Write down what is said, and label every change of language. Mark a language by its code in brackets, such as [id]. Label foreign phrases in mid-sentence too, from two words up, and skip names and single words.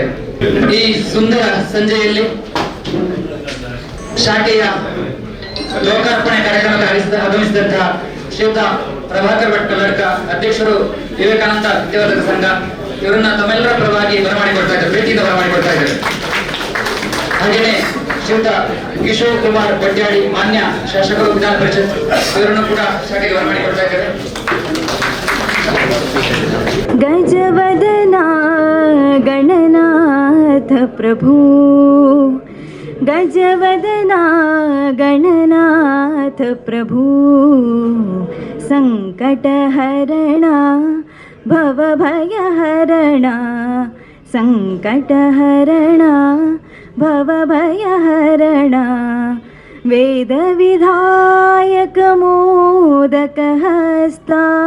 [kn] ಈ ಸುಂದರ ಸಂಜೆಯಲ್ಲಿ ಶಾಖೆಯ ಲೋಕಾರ್ಪಣೆ ಕಾರ್ಯಕ್ರಮಕ್ಕೆ ಆಗಮಿಸಿದಂತಹ ಶ್ರೀಯುತ ಪ್ರಭಾಕರ್ ಭಟ್ ಕಲ್ಲಡ್ಕ ಅಧ್ಯಕ್ಷರು ವಿವೇಕಾನಂದ ವಿದ್ಯಾವರ್ಧಕ ಸಂಘ ಇವರನ್ನ ತಮ್ಮೆಲ್ಲರ ಪರವಾಗಿ ಬರಮಾಡಿಕೊಡ್ತಾ ಇದ್ದಾರೆ, ಭೇಟಿಯಿಂದ ಬರಮಾಡಿಕೊಡ್ತಾ ಇದ್ದಾರೆ. ಹಾಗೆಯೇ ಶ್ರೀಯುತ ಕಿಶೋರ್ ಕುಮಾರ್ ಬಡ್ಯಾಡಿ ಮಾನ್ಯ ಶಾಸಕರು ವಿಧಾನ ಪರಿಷತ್ ಇವರನ್ನು ಕೂಡ ಶಾಖೆಗೆ ಬರಮಾಡಿಕೊಡ್ತಾ ಇದ್ದಾರೆ. [mr] गजवदना गणनाथ प्रभु, गजवदना गणनाथ प्रभु, संकटहरणा भवभयहरणा, संकटहरणा भवभयहरणा, वेदविधायक मोदकहस्ता,